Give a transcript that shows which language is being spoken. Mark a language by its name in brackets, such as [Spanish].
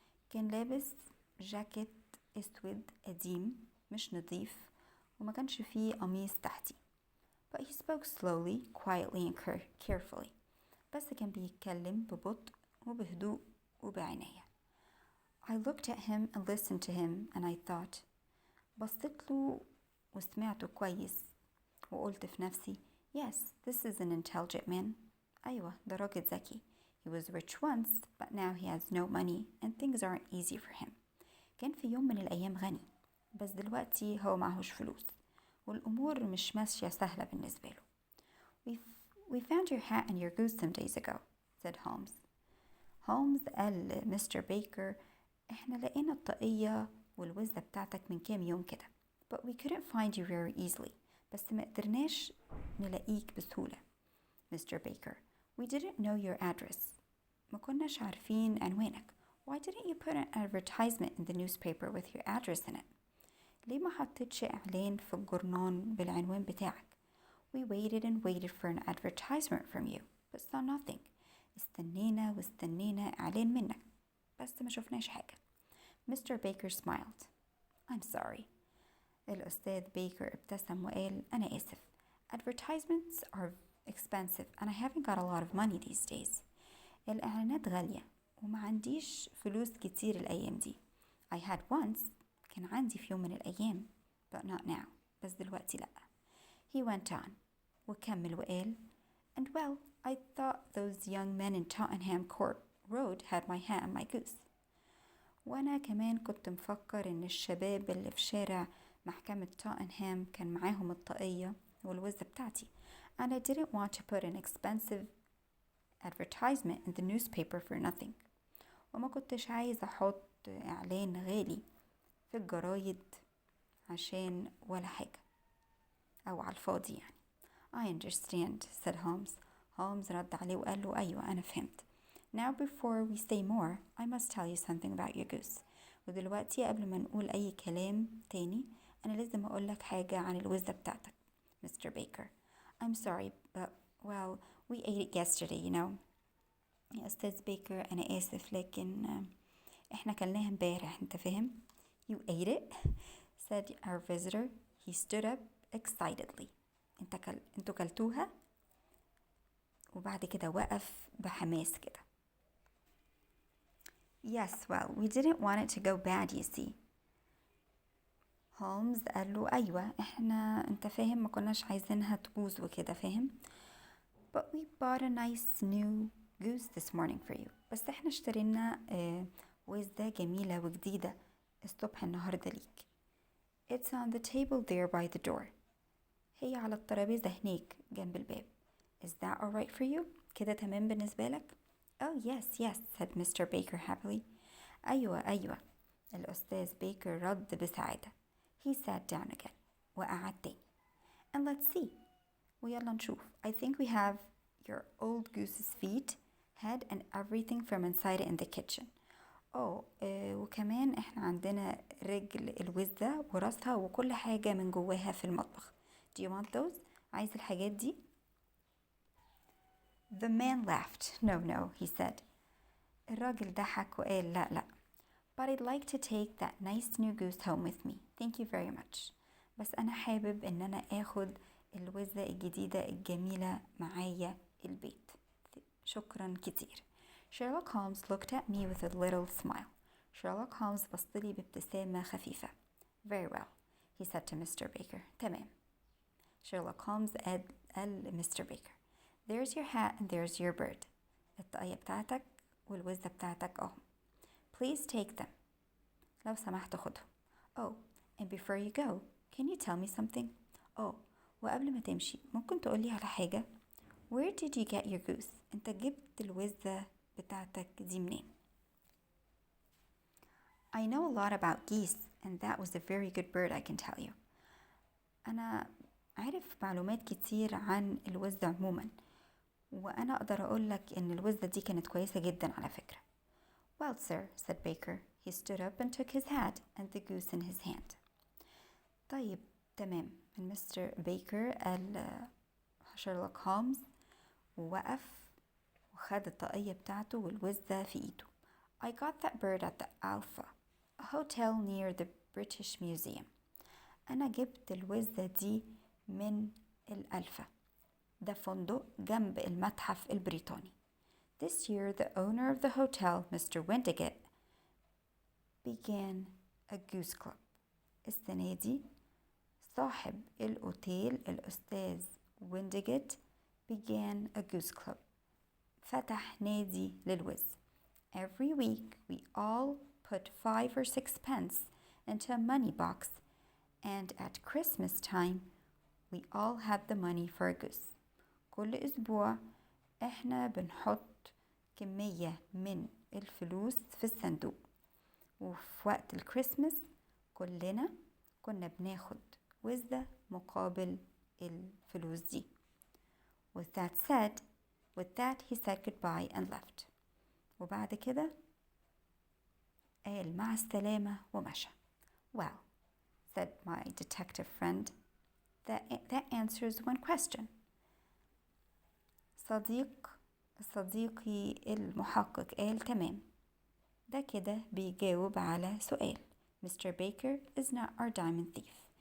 [Arabic] كان لابس جاكيت اسود قديم مش نظيف وما كانش فيه قميص تحتي. [English] But he spoke slowly, quietly and carefully. [Arabic] بس كان بيتكلم ببطء وبهدوء وبعناية. [English] I looked at him and listened to him and I thought. [Arabic] بصيت له وسمعته كويس وقلت في نفسي [English] Yes, this is an intelligent man. [Arabic] أيوة، ده راجل ذكي. [English] He was rich once, but now he has no money and things aren't easy for him. [Arabic] كان في يوم من الأيام غني، بس دلوقتي هو معهوش فلوس والأمور مش ماشية سهلة بالنسبة له. [English] We found your hat and your goose some days ago, said Holmes. [Arabic] هولمز قال لمستر بيكر احنا لقينا الطاقية والوزة بتاعتك من كام يوم كده. [English] But we couldn't find you very easily. [Arabic] بس ما قدرناش نلاقيك بسهولة. [English] Mr. Baker, we didn't know your address. [Arabic] ما كناش عارفين عنوانك. [English] Why didn't you put an advertisement in the newspaper with your address in it? [Arabic] ليه ما حطيتش إعلان في الجرنان بالعنوان بتاعك؟ [English] We waited and waited for an advertisement from you, but saw nothing. [Arabic] استنينا واستنينا إعلان منك، بس ما شفناش حاجة. [English] Mr. Baker smiled. I'm sorry. [Arabic] الأستاذ بيكر ابتسم وقال أنا آسف. [English] Advertisements are expensive and I haven't got a lot of money these days. [Arabic] الإعلانات غالية وما عنديش فلوس كتير الأيام دي. [English] I had once. [Arabic] كان عندي في يوم من الأيام. [English] But not now. [Arabic] بس دلوقتي لأ. [English] He went on. [Arabic] وكمل وقال [English] And well, I thought those young men in Tottenham Court Road had my hat and my goose. [Arabic] وأنا كمان كنت مفكر إن الشباب اللي في شارع محكمة توتنهام كان معاهم الطاقية والوزة بتاعتي. [English] And I didn't want to put an expensive advertisement in the newspaper for nothing. [Arabic] وما كنتش عايز أحط إعلان غالي في الجرايد عشان ولا حاجة أو على الفاضي يعني. [English] I understand, said Holmes. [Arabic] Holmes رد عليه وقال له أيوة أنا فهمت. [English] Now before we say more, I must tell you something about your goose. [Arabic] ودلوقتي قبل ما نقول أي كلام تاني أنا لازم أقولك حاجة عن الوزة بتاعتك Mr. Baker. [English] I'm sorry, but well, we ate it yesterday, you know. [Arabic] يا أستاذ بيكر أنا آسف لكن إحنا كلناها امبارح أنت فاهم. [English] You ate it? said our visitor. He stood up excitedly. [Arabic] انتوا كلتوها؟ وبعد كده وقف بحماس كده. [English] Yes, well, we didn't want it to go bad, you see. [Arabic] هولمز قال له أيوة إحنا أنت فاهم ما كناش عايزينها تبوظ وكده فاهم. [English] But we bought a nice new goose this morning for you. [Arabic] بس إحنا اشترينا وزة جميلة وجديدة الصبح النهاردة ليك. [English] It's on the table there by the door. [Arabic] هي على الترابيزة هناك جنب الباب. [English] Is that all right for you? [Arabic] كده تمام بالنسبة لك؟ [English] Oh yes, yes, said Mr. Baker happily. [Arabic] أيوة. الأستاذ بيكر رد بسعادة. [English] He sat down again. [Arabic] وقعد تاني. [English] And let's see. [Arabic] ويلا نشوف. [English] I think we have your old goose's feet, head and everything from inside it in the kitchen. [Arabic] وكمان احنا عندنا رجل الوزة وراسها وكل حاجة من جواها في المطبخ. [English] Do you want those? [Arabic] عايز الحاجات دي؟ [English] The man laughed. No, he said. [Arabic] الراجل ضحك وقال لا. [English] But I'd like to take that nice new goose home with me. Thank you very much. [Arabic] بس أنا حابب إن أنا آخد الوزة الجديدة الجميلة معايا البيت. شكرا كتير. [English] Sherlock Holmes looked at me with a little smile. [Arabic] Sherlock Holmes بصلي بابتسامة خفيفة. [English] Very well, he said to Mr. Baker. [Arabic] تمام. [English] Sherlock Holmes [Arabic] قال [English] Mr. Baker. There's your hat and there's your bird. [Arabic] الطاقية بتاعتك والوزة بتاعتك أهو. [English] Please take them. [Arabic] لو سمحت خدهم. [English] Oh, and before you go, Can you tell me something? [Arabic] وقبل ما تمشي ممكن تقولي على حاجة. [English] Where did you get your goose? [Arabic] انت جبت الوزة بتاعتك دي منين؟ [English] I know a lot about geese and that was a very good bird I can tell you. [Arabic] أنا عارف معلومات كتير عن الوزة عموما وأنا أقدر أقولك إن الوزة دي كانت كويسة جدا على فكرة. [English] Well, sir, said Baker. He stood up and took his hat and the goose in his hand. [Arabic] طيب تمام. مستر بيكر قال شيرلوك هولمز ووقف وخد الطاقية بتاعته والوزة في إيده. [English] I got that bird at the Alpha, a hotel near the British Museum. [Arabic] أنا جبت الوزة دي من الألفا، ده فندق جنب المتحف البريطاني. [English] This year the owner of the hotel, Mr. Windigate, began a goose club. [Arabic] السنة دي صاحب الأوتيل الأستاذ وينديجيت [English] began a goose club. [Arabic] فتح نادي للوز. [English] Every week we all put 5 or 6 pence into a money box and at Christmas time we all had the money for a goose. [Arabic] كل أسبوع احنا بنحط كمية من الفلوس في الصندوق وفي وقت الكريسماس كلنا كنا بناخد وزة مقابل الفلوس دي. [English] With that he said goodbye and left. [Arabic] وبعد كده قال مع السلامة ومشى. [English] Well, said my detective friend, that answers one question. [Arabic] صديقي المحقق قال تمام. ده كده بيجاوب على سؤال. Mr. [English] Baker is not our diamond thief.